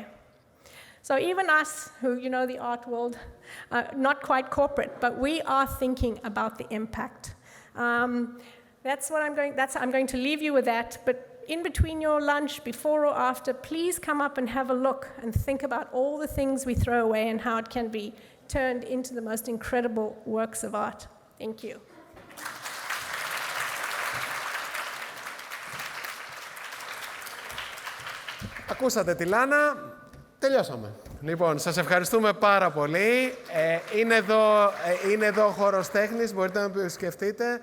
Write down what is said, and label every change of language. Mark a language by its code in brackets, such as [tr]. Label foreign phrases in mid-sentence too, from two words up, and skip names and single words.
[en] So even us, who, you know, the art world, not quite corporate, but we are thinking about the impact. I'm going to leave you with that, but in between your lunch, before or after, please come up and have a look and think about all the things we throw away and how it can be turned into the most incredible works of art. Thank you. [el] Ακούσατε τη Λάνα, τελειώσαμε. Λοιπόν, σας ευχαριστούμε πάρα πολύ. Είναι εδώ ο χώρος τέχνης, μπορείτε να επισκεφτείτε.